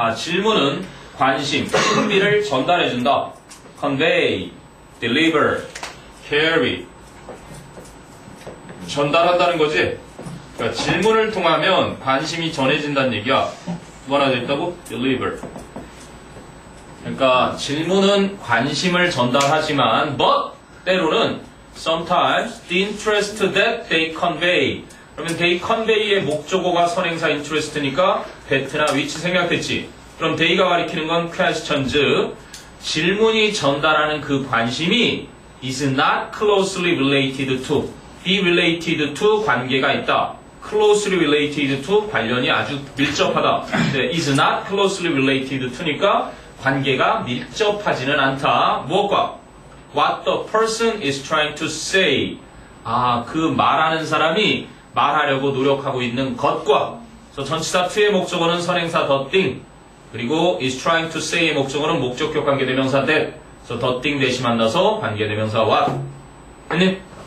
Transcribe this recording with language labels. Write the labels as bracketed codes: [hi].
[ko] 질문은 관심, 흥미를 전달해준다. [en] Convey, deliver, carry. [ko] 전달한다는 거지. 그러니까 질문을 통하면 관심이 전해진다는 얘기야. 뭐 하나 더 있다고? Deliver. 그러니까 질문은 관심을 전달하지만, [en] but [ko] 때로는 [en] sometimes the interest that they convey. [ko] 그러면 they convey의 목적어가 선행사 interest니까 that나 which 생략됐지. 그럼 they가 가리키는 건 questions. 질문이 전달하는 그 관심이 [en] is not closely related to. be related to [ko] 관계가 있다. [en] closely related to [ko] 관련이 아주 밀접하다. [en] is not closely related to [ko] 니까 관계가 밀접하지는 않다. 무엇과? [en] What the person is trying to say. [ko] 그 말하는 사람이 말하려고 노력하고 있는 것과. 그래서 전치사 to의 목적어는 선행사 the thing. 그리고 is trying to say의 목적어는 목적격 관계대명사 that. 그래서 the thing 대시 만나서 관계대명사 what. 했니?